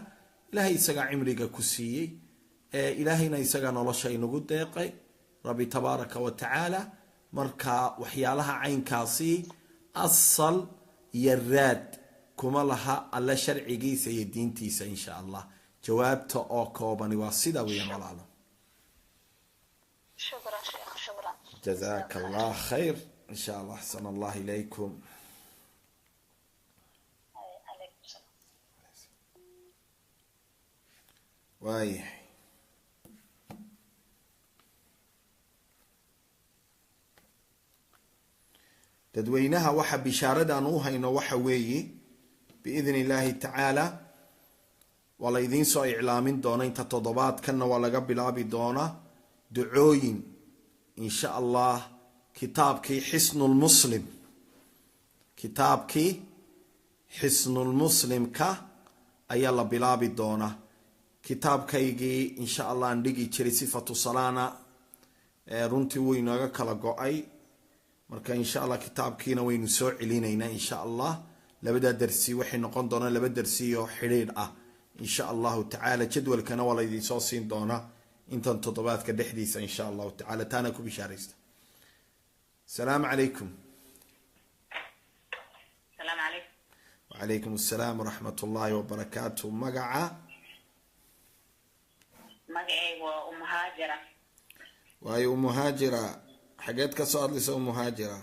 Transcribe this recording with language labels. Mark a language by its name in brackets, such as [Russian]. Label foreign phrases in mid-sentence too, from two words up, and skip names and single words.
[Somali] ilaahay isaga cimriga ku siiyey ilaahayna isaga nolosha inagu deeqay [Arabic] ربي تبارك وتعالى. [Somali] marka waxyaalaha caynkaasi asal iyo raad kuma laha alla sharcigiisa iyo diintiisa [Arabic] إن شاء الله. [Somali] jawaabta oo koobani waa sida weeyaan walaalo. [Arabic] شكرا شيخ, shukran. جزاك الله خير إن شاء الله. أحسن الله إليكم. عليكم السلام. [Somali] وايه dadweynaha waxa bishaaradan u hayno waxa weeye [Arabic] باذن الله تعالى [Somali] wala idin soo iclaamin doona inta toddobaadkana waa laga bilaabi doona ducooyin [Arabic] إن شاء الله [Somali] kitaabkii xisnul muslim kitaabkii xisnul muslimka ayaa la bilaabi doona. kitaabkaygii [Arabic] إن شاء الله [Somali] aan dhigi jiray sifatu salaana runtii wuu inooga kala go-ay marka [Arabic] إن شاء الله [Somali] kitaabkiina waynu soo celinaynaa [Arabic] إن شاء الله. [Somali] labada darsi waxay noqon doonaan laba darsi oo xiriir ah [Arabic] إن شاء الله تعالى. [Somali] jadwalkana waa la idin soo siin doona intan toddobaadka dhexdiisa [Arabic] إن شاء الله تعالى. [Somali] taana ku bishaaraysta. [Arabic] السلام عليكم. السلام عليكم. وعليكم السلام ورحمة الله وبركاته. مقعة وأم هاجرة. وهي أم هاجرة حاجات كسر لسه أم هاجرة.